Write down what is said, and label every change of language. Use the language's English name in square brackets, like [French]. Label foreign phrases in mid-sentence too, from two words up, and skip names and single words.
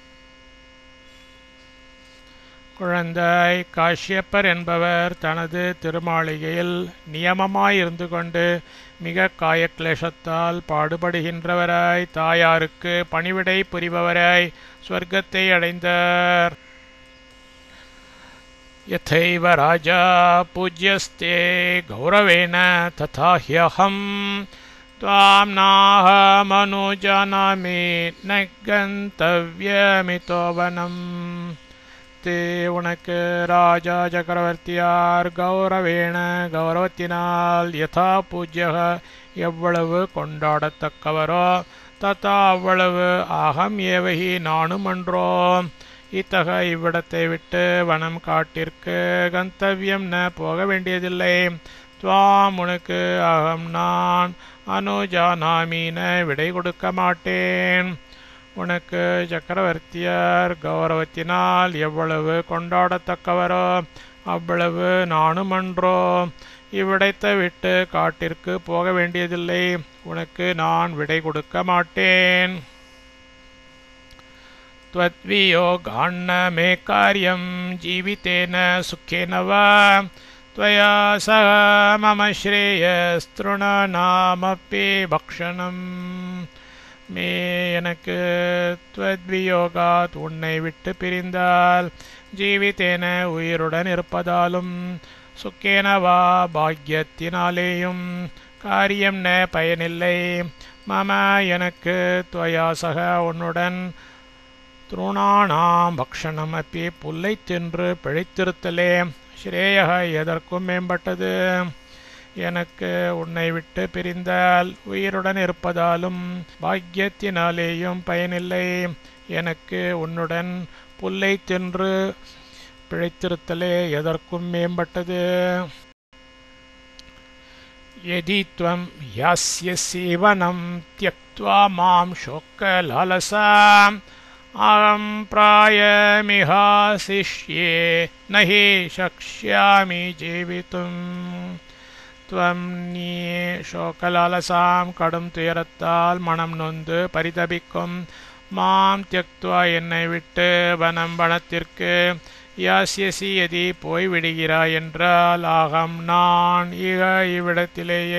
[Tamil] குழந்தாய் காஷ்யப்பர் என்பவர் தனது திருமாளிகையில் நியமமாயிருந்து கொண்டு மிக காயக்லேஷத்தால் பாடுபடுகின்றவராய் தாயாருக்கு பணிவிடை புரிபவராய் சொர்க்கத்தை அடைந்தார். [Sanskrit] यथैव राजा पूज्यस्ते गौरवेण तथा ह्यहम् त्वां नाहमनुजानामि न गन्तव्यमितो वनम् ते [Tamil] உனக்கு ராஜா சக்கரவர்த்தியார் गौरवेण கௌரவத்தினால் [Sanskrit] यथा पूज्यः [Tamil] எவ்வளவு கொண்டாடத்தக்கவரோ ததா அவ்வளவு [Sanskrit] अहम् एव हि [Tamil] நானும் அன்றோ இத்தக இவ்விடத்தை விட்டு வனம் காட்டிற்கு [Sanskrit] गन्तव्यम् न [Tamil] போக வேண்டியதில்லை துவாம் உனக்கு அகம் நான் அனுஜானாமீன விடை கொடுக்க மாட்டேன் உனக்கு சக்கரவர்த்தியர் கௌரவத்தினால் எவ்வளவு கொண்டாடத்தக்கவரோ அவ்வளவு நானும் அன்றோ இவ்விடத்தை விட்டு காட்டிற்கு போக வேண்டியதில்லை உனக்கு நான் விடை கொடுக்க மாட்டேன் [Sanskrit] त्वद्वियोगान्न मे कार्यं जीवितेन सुखेन वा त्वया सह मम श्रेयस्तृणानामपि भक्षणम् மே எனக்கு [Tamil] त्वद्वियोगात् உன்னை விட்டு பிரிந்தால் ஜீவித்தேன உயிருடன் இருப்பதாலும் [Sanskrit] सुखेन वा [Tamil] பாக்யத்தினாலேயும் [Sanskrit] कार्यम् न [Tamil] பயனில்லை மம எனக்கு [Sanskrit] त्वया सह [Tamil] உன்னுடன் [Sanskrit] तृणानाम् भक्षणम् अपि [Tamil] புல்லை தின்று பிழைத்திருத்தலே ஸ்ரேயக எதற்கும் மேம்பட்டது எனக்கு உன்னை விட்டு பிரிந்தால் உயிருடன் இருப்பதாலும் பாக்கியத்தினாலேயும் பயனில்லை எனக்கு உன்னுடன் புல்லை தின்று பிழைத்திருத்தலே எதற்கும் மேம்பட்டது [Sanskrit] यदि त्वं यास्यसि वनं त्यक्त्वा मां शोकलालसाम् अहं प्रायमिहाशिष्ये न हि शक्ष्यामि जीवितुम् त्वं நீ शोकलालसाம் [Tamil] கடும் துயரத்தால் மனம் நொந்து பரிதபிக்கும் [Sanskrit] माम् त्यक्त्वा [Tamil] என்னை விட்டு வனத்திற்கு [Sanskrit] यास्यसि यदि [Tamil] போய்விடுகிறாய் என்றால் ஆகம் நான் இவ்விடத்திலேயே